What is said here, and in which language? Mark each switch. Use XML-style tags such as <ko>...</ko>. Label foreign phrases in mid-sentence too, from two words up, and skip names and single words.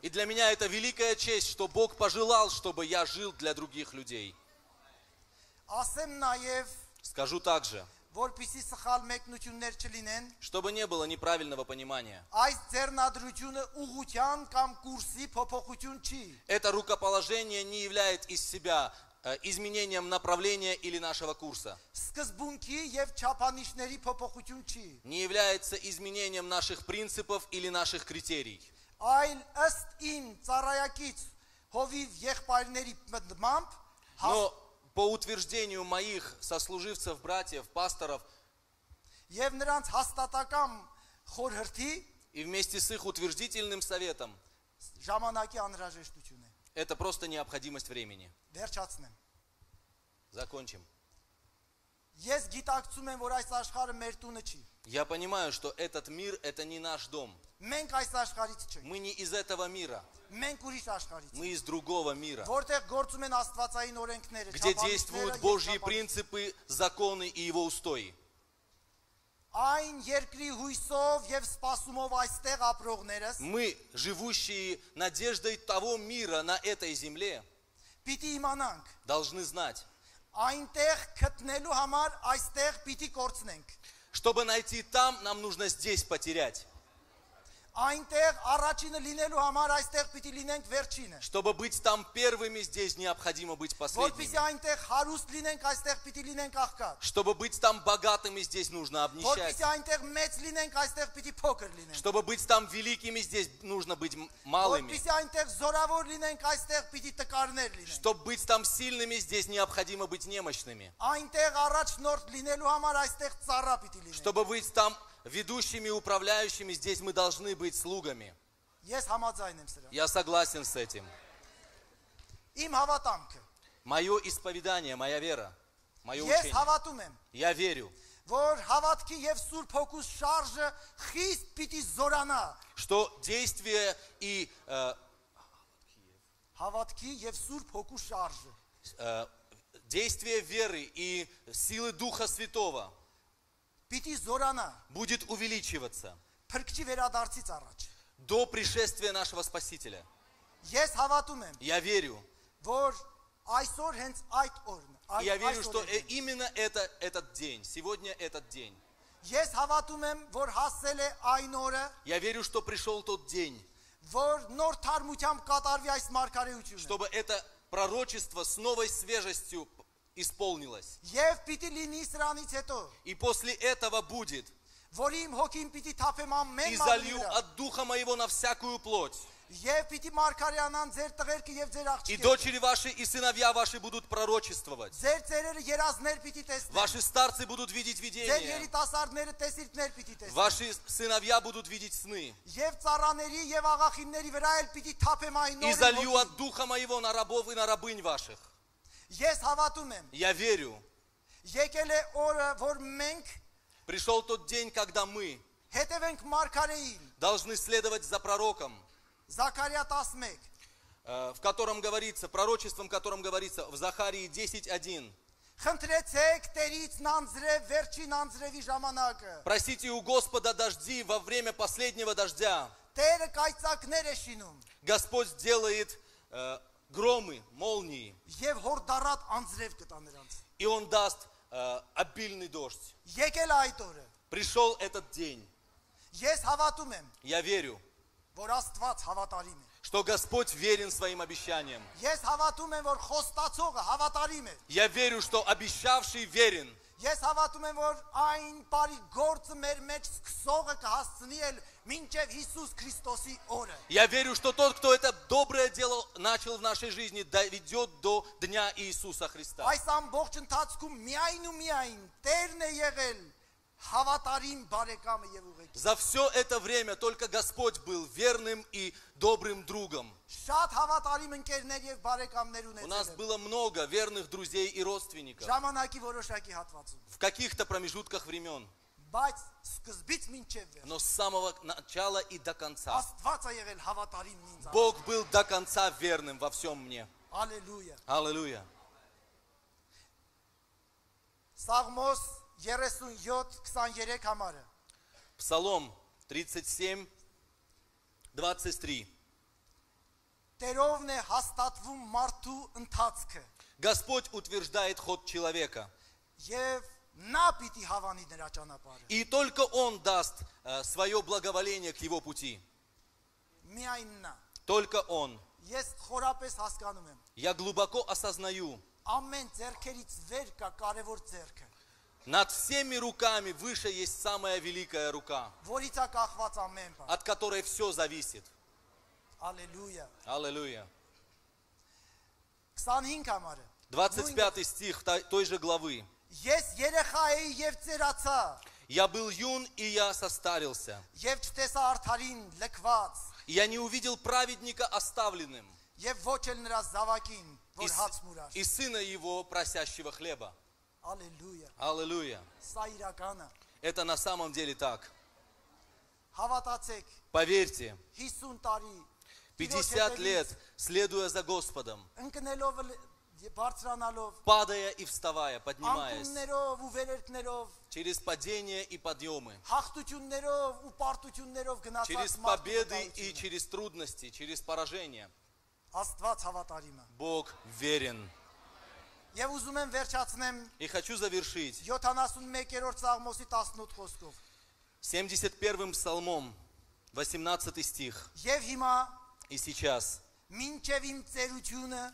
<ru>И для меня это великая честь, что Бог пожелал, чтобы я жил для других людей.</ru> <hy>Ասեմ նաև,</hy> <ru>Скажу также,</ru> <hy>որպեսզի սխալ մեկնություններ չլինեն,</hy> <ru>чтобы не было неправильного понимания.</ru> <hy>այս ձեռնադրությունը ուղղության կամ կուրսի փոփոխություն չի։</hy> <ru>Это рукоположение не является из себя изменением направления или нашего курса.</ru> <hy>Սկզբունքի եւ չափանիշների փոփոխություն չի։</hy> <ru>Не является изменением наших принципов или наших критерий.</ru> <hy>Այլ ըստ իմ ծառայակից հովիվ եղբայրների մտմամբ</hy> <ru>Но по утверждению моих сослуживцев, братьев, пасторов</ru> <hy>եւ նրանց հաստատակամ խորհրդի</hy> <ru>и вместе с их утвердительным советом,</ru> <hy>ժամանակի անհրաժեշտություն է։</hy> <ru>это просто необходимость времени.</ru> <hy>Վերջացնեմ։</hy> <ru>Закончим.</ru> <hy>Ես գիտակցում եմ, որ այս աշխարհը մեր տունը չի։</hy> <ru>Я понимаю, что этот мир – это не наш дом.</ru> <hy>Մենք այս աշխարհից չենք։</hy> <ru>Мы не из этого мира,</ru> <hy>Մենք ուրիշ աշխարհից։</hy> <ru>мы из другого мира,</ru> <hy>Որտեղ գործում են աստվածային օրենքները,</hy> <ru>где действуют Божьи принципы, законы и Его устои.</ru> <hy>Այն երկրի հույսով եւ սպասումով այստեղ ապրողներս</hy> <ru>Мы, живущие надеждой того мира на этой земле,</ru> <hy>պիտի իմանանք,</hy> <ru>должны знать,</ru> <hy>այնտեղ գտնելու համար այստեղ պիտի կորցնենք։</hy> <ru>чтобы найти там, нам нужно здесь потерять.</ru> <hy>Այնտեղ առաջինը լինելու համար այստեղ պիտի լինենք վերջինը։</hy> <ru>Чтобы быть там первыми, здесь необходимо быть</ru> <hy>Որպեսզի</hy> <ru>последними.</ru> <hy>այնտեղ հարուստ լինենք, այստեղ պիտի լինենք աղքատ։</hy> <ru>Чтобы быть там богатыми, здесь нужно обнищать.</ru> <hy>Որպեսզի այնտեղ մեծ լինենք, այստեղ піти փոքր լինենք։</hy> <ru>Чтобы быть там великими, здесь нужно быть малыми.</ru> <hy>Որպեսզի այնտեղ զորավոր լինենք, այստեղ піти տկարներ լինենք։</hy> <ru>Чтобы быть там сильными, здесь необходимо быть немощными.</ru> <hy>Այնտեղ առաջնորդ լինելու համար այստեղ ծառա պիտի լինենք։</hy> <ru>Чтобы быть там ведущими, управляющими, здесь мы должны быть слугами.</ru> <hy>Ես համաձայն եմ սրա։</hy> <ru>Я согласен с этим.</ru> <hy>Իմ հավատամքը։</hy> <ru>Мое исповедание, моя вера, мое</ru> <hy>Ես</hy> <ru>учение.</ru> <hy>հավատում եմ,</hy> <ru>Я верю,</ru> <hy>որ հավատքի եւ Սուրբ Հոգու շարժը խիստ պիտի զորանա։</hy> <ru>что действие и</ru> <hy>Հավատքի եւ Սուրբ Հոգու շարժը</hy> <ru>действие веры и силы Духа Святого</ru> <hy>պիտի զորանա</hy> <ru>будет увеличиваться</ru> <hy>Փրկչի վերադարձից առաջ։</hy> <ru>до пришествия нашего Спасителя.</ru> <hy>Ես հավատում եմ,</hy> <ru>Я верю.</ru> <hy>որ այսօր հենց այդ օրն</hy> <ru>И я верю, что именно этот день, сегодня этот день.</ru> <hy>Ես հավատում եմ, որ հասել է այն օրը,</hy> <ru>Я верю, что пришел тот день,</ru> <hy>որ նոր թարմությամբ կատարվի այս մարգարեությունը։</hy> <ru>чтобы это пророчество с новой свежестью исполнилось.</ru> <hy>Եվ պիտի լինի սրանից հետո,</hy> <ru>И после этого будет.</ru> <hy>որ իմ հոգին պիտի թափեմ</hy> <ru>И</ru> <hy>ամեն</hy> <ru>залью</ru> <hy>մարդու վրա,</hy> <ru>от Духа Моего на всякую плоть.</ru> <hy>Եվ պիտի մարգարեանան ձեր տղերքը եւ ձեր</hy> <ru>И</ru> <hy>աղջիկները։</hy> <ru>дочери ваши, и сыновья ваши будут пророчествовать.</ru> <hy>Ձեր ծերերը երազներ պիտի տեսնեն։</hy> <ru>Ваши старцы будут видеть</ru> <hy>Ձեր</hy> <ru>видения.</ru> <hy>երիտասարդները տեսիլքներ պիտի տեսնեն։</hy> <ru>Ваши сыновья будут видеть сны.</ru> <hy>Եվ ծառաների եւ աղախինների вրա էլ պիտի թափեմ այն</hy> <ru>И</ru> <hy>նոր</hy> <ru>залью</ru> <hy>հոգի։</hy> <ru>от духа моего на рабов и на рабынь ваших.</ru> <hy>Ես հավատում եմ,</hy> <ru>Я верю.</ru> <hy>եկել է օրը, որ մենք</hy> <ru>Пришел тот день, когда мы</ru> <hy>հետևենք մարգարեին,</hy> <ru>должны следовать за пророком,</ru> <hy>Զաքարիա 11,</hy> <ru>в котором говорится, пророчеством, в котором говорится в Захарии 10:1.</ru> <hy>Խնդրեցեք Տերից նանձրև վերջին անձրևի ժամանակը։</hy> <ru>Просите у Господа дожди во время последнего дождя.</ru> <hy>Տերը կայծակներ է շինում</hy> <ru>Господь сделает громы, молнии,</ru> <hy>եւ հորդառատ անձրև կտա նրանց։</hy> <ru>и Он даст обильный дождь.</ru> <hy>Եկել է այդ օրը։</hy> <ru>Пришел этот день.</ru> <hy>Ես հավատում եմ,</hy> <ru>Я верю,</ru> <hy>որ Աստված հավատարիմ է։</hy> <ru>что Господь верен своим обещаниям.</ru> <hy>Ես հավատում եմ, որ խոստացողը հավատարիմ է։</hy> <ru>Я верю, что обещавший верен.</ru> <hy>Ես հավատում եմ, որ այն բարի գործը մեր մեջ սկսողը կհասցնի էլ մինչև Հիսուս Քրիստոսի օրը։</hy> <ru>Я верю, что тот, кто это доброе дело начал в нашей жизни, доведет до дня Иисуса Христа.</ru> <hy>Այս ամբողջ ընթացքում միայն ու միայն Տերն է եղել հավատարիմ բարեկամը եւ ուղեկիցը։</hy> <ru>За все это время только Господь был верным и добрым другом.</ru> <hy>Շատ հավատարիմ ընկերներ եւ բարեկամներ</hy> <ru>У нас</ru> <hy>ունեցել եմ</hy> <ru>было много верных друзей и родственников</ru> <hy>ժամանակի որոշակի հատվածում,</hy> <ru>в каких-то промежутках времен.</ru> <hy>բայց սկզբից մինչև վեր</hy> <ru>Но с самого начала и до конца</ru> <hy>Աստված է եղել հավատարիմ ինձ։</hy> <ru>Бог был до конца верным во всем мне.</ru> <hy>Ալելույա։</hy> <ru>Аллилуйя.</ru> <hy>Սաղմոս 37:23 համարը։</hy> <ru>Псалом 37, 23.</ru> <hy>Տերովն է հաստատվում մարդու ընթացքը</hy> <ru>Господь утверждает ход человека.</ru> <hy>եւ նա պիտի հավանի նրա ճանապարհը։</hy> <ru>И только Он даст свое благоволение к его пути.</ru> <hy>Միայն նա։</hy> <ru>Только Он.</ru> <hy>Ես խորապես հասկանում եմ,</hy> <ru>Я глубоко осознаю,</ru> <hy>ամեն ձեռքերից վեր կա կարևոր ձեռքը,</hy> <ru>над всеми руками выше есть самая великая рука,</ru> <hy>որից է կախված ամեն բան։</hy> <ru>от которой все зависит.</ru> <hy>Ալելույա։</hy> <ru>Аллилуйя.</ru> <hy>25 համարը։</hy> <ru>25 стих той же главы.</ru> <hy>Ես երեխա էի եւ ծերացա,</hy> <ru>Я был юн, и я состарился.</ru> <hy>եւ չտեսա արդարին լքված,</hy> <ru>И я не увидел праведника оставленным,</ru> <hy>եւ ոչ էլ նրա զավակին, որ հաց մուրար։</hy> <ru>и сына его, просящего хлеба.</ru> <hy>Ալելույա։</hy> <ru>Аллилуйя.</ru> <hy>Սա իրական է։</hy> <ru>Это на самом деле так.</ru> <hy>Հավատացեք,</hy> <ru>Поверьте,</ru> <hy>50 տարի</hy> <ru>50 лет, следуя за Господом,</ru> <hy>ընկնելով բարձրանալով,</hy> <ru>падая и вставая, поднимаясь,</ru> <hy>անկումներով ու վերերքներով,</hy> <ru>через падения и подъемы,</ru> <hy>հաղթություններով ու պարտություններով</hy> <ru>через</ru> <hy>գնացած</hy> <ru>победы и</ru> <hy>մարդու</hy> <ru>через трудности, через поражения.</ru> <hy>Աստված հավատարիմ է։</hy> <ru>Бог верен.</ru> <hy>Եվ ուզում եմ վերջացնեմ</hy> <ru>И хочу завершить</ru> <hy>71-րդ Սաղմոսի 18 խոսքով։</hy> <ru>71-м псалмом, 18 стих.</ru> <hy>Եվ հիմա</hy> <ru>И сейчас,</ru> <hy>մինչև իմ ծերությունը</hy>